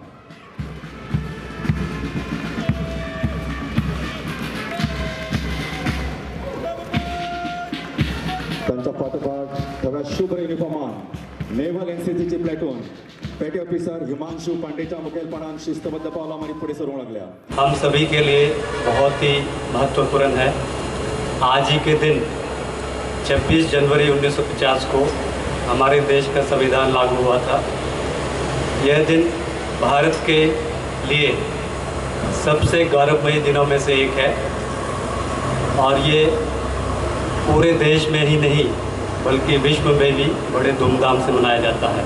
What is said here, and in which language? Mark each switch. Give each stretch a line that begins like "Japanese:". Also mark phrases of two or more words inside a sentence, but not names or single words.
Konkani: तांच्या फाटोफाट थव्या शुभ्र युनिफॉर्मान नेवल एनसीसीची प्लेटून पेटी ऑफिसर हिमांशु पांडेच्या मुखेलपणान शिस्तबद्ध पावलां मारीत फुडें सरूंक लागल्या।
Hindi: हम सभी के लिए बहुत ही महत्वपूर्ण है। आज ही के दिन 26 जनवरी 1950 को हमारे देश का संविधान लागू हुआ था। यह दिन भारत के लिए सबसे गौरवमयी दिनों में से एक है और ये पूरे देश में ही नहीं बल्कि विश्व में भी बड़े धूमधाम से मनाया जाता है।